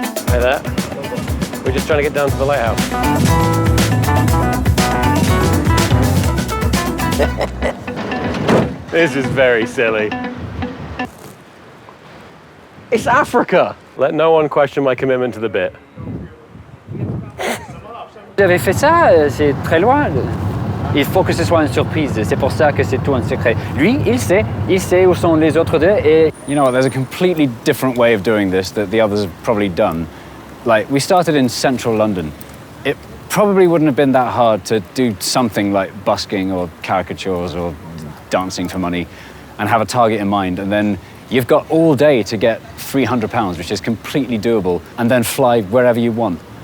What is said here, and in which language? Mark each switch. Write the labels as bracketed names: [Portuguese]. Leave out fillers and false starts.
[English] Hi there. We're just trying to get down to the lighthouse. This is very silly. It's Africa! Let no one question my commitment to the bit. [French] J'avais fait ça, c'est très loin. Il faut que ce soit une surprise, c'est pour ça que c'est tout un secret. Lui, il sait où sont les autres deux et... [English] You know what, there's a completely different way of doing this that the others have probably done. Like, we started in central London. It probably wouldn't have been that hard to do something like busking or caricatures or dancing for money and have a target in mind, and then you've got all day to get £300, which is completely doable, and then fly wherever you want.